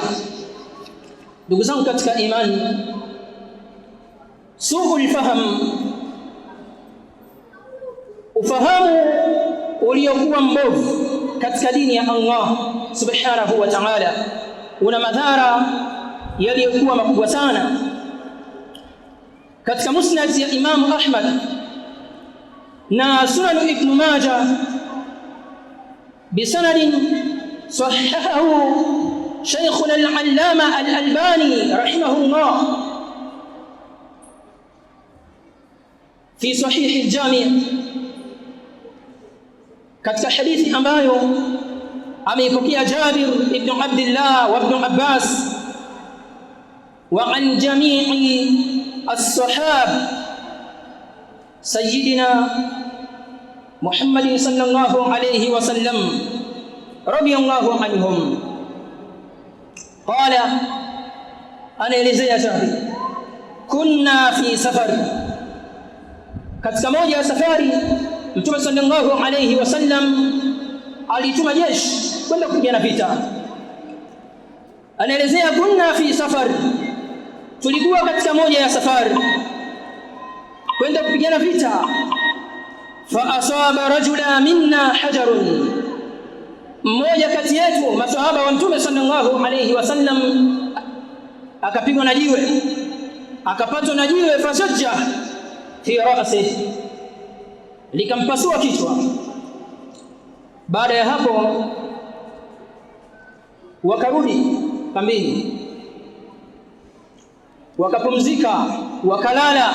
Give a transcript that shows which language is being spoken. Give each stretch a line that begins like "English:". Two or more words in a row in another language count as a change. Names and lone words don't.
Swahili: Ndugu zangu katika imani,
Arabic: سوء الفهم,
Swahili: ufahamu uliokuwa mbovu katika dini ya Allah
Arabic: سبحانه وتعالى
Swahili: una madhara yaliyokuwa makubwa sana. Katika musnad ya Imam Ahmad na Sunan Ibn Majah
Arabic: bisanadin صححه شيخنا العلامة الألباني رحمه الله في صحيح الجامع،
Swahili: katika hadithi ambayo ameipokea Jabir ibn Abdullah wa ibn Abbas
Arabic: وعن جميع الصحابة سيدنا محمد صلى الله عليه وسلم رضي الله عنهم قال, anaelezea Jabir: كنا في سفر,
Swahili: katika moja ya safari Mtume
Arabic: صلى الله عليه وسلم
Swahili: alituma jeshi kwenda kupigana vita. Anaelezea
Arabic: كنا في سفر,
Swahili: tulikuwa katika moja ya safari kwenda kupigana vita.
Arabic: فأصاب رجلا منا حجر,
Swahili: mmoja kati yetu maswahaba wa Mtume
Arabic: صلى الله عليه وسلم
Swahili: akapigwa na jiwe, akapatwa na jiwe.
Arabic: فشج في رأسه,
Swahili: likampasua kichwa. Baada ya hapo wakarudi kambini, wakapumzika, wakalala.